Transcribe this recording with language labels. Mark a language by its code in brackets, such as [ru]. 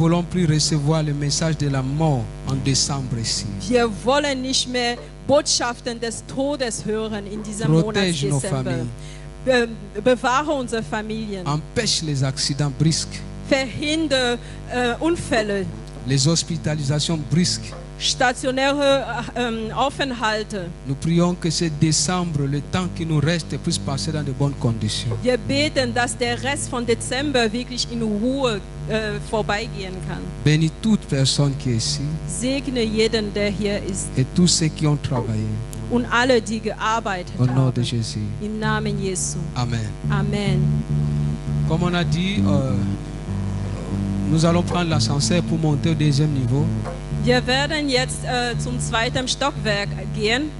[fr] voulons plus recevoir le message de la mort en décembre ici. [de] Wir wollen nicht mehr Botschaften des Todes hören in diesem Monat [fr] Protège nos [de] Dezember. [fr] familles. [de] Bewahre unsere Familien. [fr] Empêche les accidents brusques, [de] Verhindere Unfälle, [fr] les hospitalisations brusques. [de] stationäre Aufenthalte. [fr] Nous prions que ce décembre, le temps qui nous reste, puisse passer dans de bonnes conditions. [de] Wir beten, dass der Rest von Dezember wirklich in Ruhe vorbeigehen kann. [fr] Bénis toute personne qui est ici [de] Segne jeden, der hier ist [fr] et tous ceux qui ont travaillé. [de] und alle, die gearbeitet [fr] Au nom de Jésus. [de] Im Namen Jesu. Amen. Amen. [fr] Comme on a dit, nous allons prendre l'ascenseur pour monter au deuxième niveau. [de] Wir werden jetzt zum zweiten Stockwerk gehen.